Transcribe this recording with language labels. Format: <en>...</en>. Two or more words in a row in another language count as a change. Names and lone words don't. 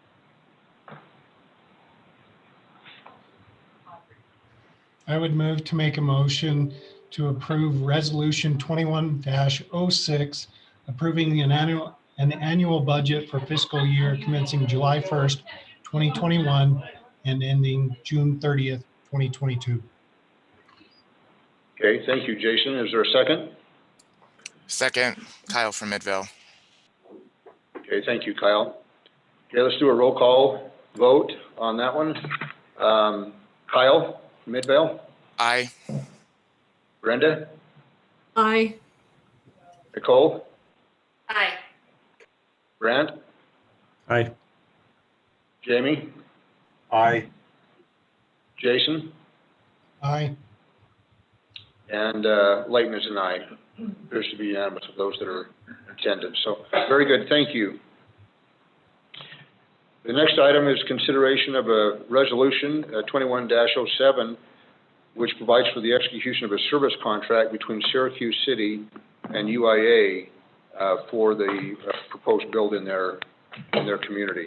<en>I would move to make a motion to approve Resolution 21-06, approving an annual budget for fiscal year commencing July 1st, 2021, and ending June 30th, 2022. Okay, thank you, Jason. Is there a second? Second, Kyle from Midvale. Okay, thank you, Kyle. Okay, let's do a roll call vote on that one. Kyle, Midvale? Aye. Brenda? Aye. Nicole? Aye. Grant? Aye. Jamie? Aye. Jason? Aye. And Leighton is an aye. Appears to be unanimous of those that are attended. So, very good, thank you. The next item is consideration of a resolution, 21-07, which provides for the execution of a service contract between Syracuse City and UIA for the proposed build in their community.</en>